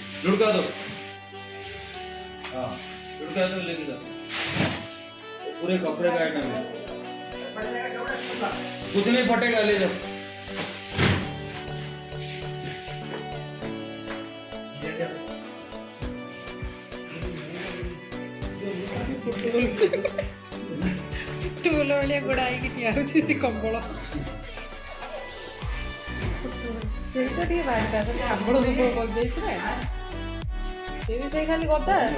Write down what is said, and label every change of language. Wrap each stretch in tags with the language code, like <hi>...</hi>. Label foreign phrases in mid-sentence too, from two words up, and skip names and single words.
<hi>लुढ़का दो, हाँ लुढ़का दो, लेके जाओ, पूरे कपड़े का आइटम है, कुछ नहीं फटेगा, ले जाओ।</hi> <or>ଟୁଲ ଭଳିଆ ଗୋଡ଼ା ହେଇକି ଠିଆ ହେଉଛି ସେ କମ୍ବଳ। ସେଇଟା ଟିକେ ବାହାରିଥା, ଆମ୍ବଳ ସବୁବେଳେ ବସିଯାଇଛି ନା, ସେ ବି ସେଇ ଖାଲି ଗଦା।</or>